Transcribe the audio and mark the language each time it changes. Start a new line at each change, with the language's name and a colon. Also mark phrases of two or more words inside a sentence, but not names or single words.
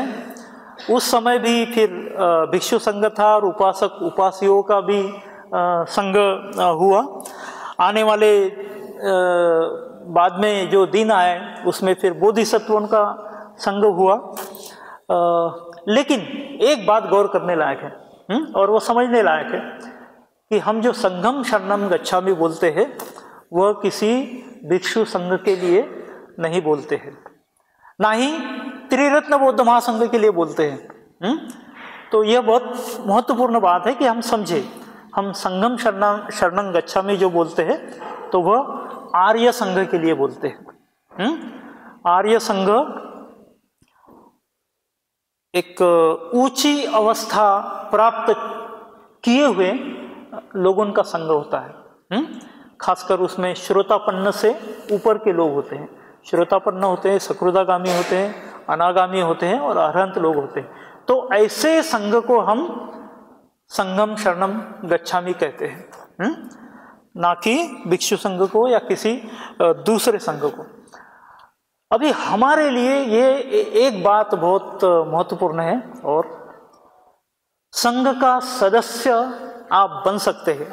Hindi: उस समय भी फिर भिक्षु संघ था और उपासक उपासियों का भी संघ हुआ। आने वाले बाद में जो दिन आए उसमें फिर बोधिसत्वों का संघ हुआ। लेकिन एक बात गौर करने लायक है और वो समझने लायक है कि हम जो
Pali: संघम शरणम गच्छामि
Hindi: बोलते हैं वह किसी भिक्षु संघ के लिए नहीं बोलते हैं, ना ही त्रिरत्न बौद्ध महासंघ के लिए बोलते हैं। तो यह बहुत महत्वपूर्ण बात है कि हम समझे, हम
Pali: संघम शरणं गच्छामि
Hindi: जो बोलते हैं तो वह आर्य संघ के लिए बोलते हैं। आर्य संघ एक ऊंची अवस्था प्राप्त किए हुए लोगों का संघ होता है। खासकर उसमें श्रोतापन्न से ऊपर के लोग होते हैं, श्रोतापन्न होते हैं, सकृदागामी होते हैं, अनागामी होते हैं और अरहंत लोग होते हैं। तो ऐसे संघ को हम
Pali: संघम शरणम गच्छामि
Hindi: कहते हैं, ना कि भिक्षु संघ को या किसी दूसरे संघ को। अभी हमारे लिए ये एक बात बहुत महत्वपूर्ण है, और संघ का सदस्य आप बन सकते हैं।